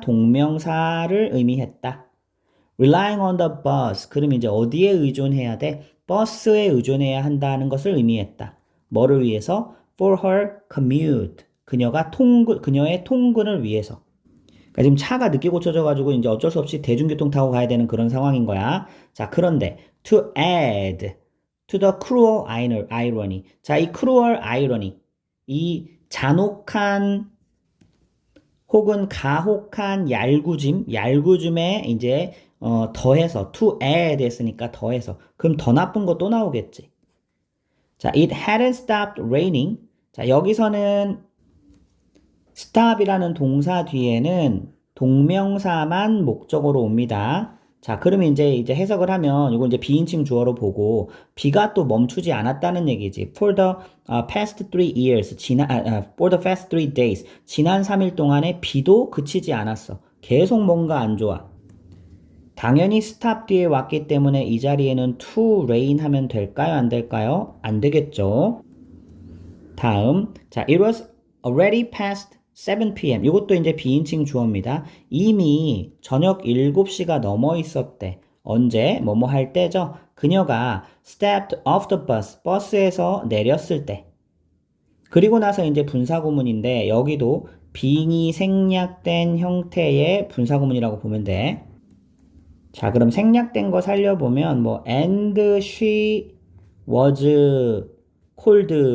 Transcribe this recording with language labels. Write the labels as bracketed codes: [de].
[ko] 동명사를 의미했다. [en] Relying on the bus. [ko] 그럼 이제 어디에 의존해야 돼? 버스에 의존해야 한다는 것을 의미했다. 뭐를 위해서? [en] For her commute. [ko] 그녀의 통근을 위해서. 그러니까 지금 차가 늦게 고쳐져가지고 이제 어쩔 수 없이 대중교통 타고 가야 되는 그런 상황인 거야. 자, 그런데 [en] to add to the cruel irony. [ko] 자, 이 cruel irony. 이 잔혹한 혹은 가혹한 얄궂음에 이제 더해서 to add 했으니까 더해서 그럼 더 나쁜 거 또 나오겠지. [en] 자, it hadn't stopped raining. [ko] 자, 여기서는 stop이라는 동사 뒤에는 동명사만 목적어로 옵니다. 자, 그러면 이제 해석을 하면 이거 이제 비인칭 주어로 보고 비가 또 멈추지 않았다는 얘기지. [en] For the past 3 years, for the past 3 days, [ko] 지난 3일 동안에 비도 그치지 않았어. 계속 뭔가 안 좋아. 당연히 stop 뒤에 왔기 때문에 이 자리에는 to rain 하면 될까요? 안 될까요? 안 되겠죠. 다음, 자, [en] it was already past 7 p.m. [ko] 이것도 이제 비인칭 주어입니다. 이미 저녁 7시가 넘어 있었대. 언제? 뭐뭐 할 때죠? 그녀가 [en] stepped off the bus. [ko] 버스에서 내렸을 때. 그리고 나서 이제 분사구문인데 여기도 빙이 생략된 형태의 분사구문이라고 보면 돼. 자, 그럼 생략된 거 살려보면 뭐 [en] and she was cold.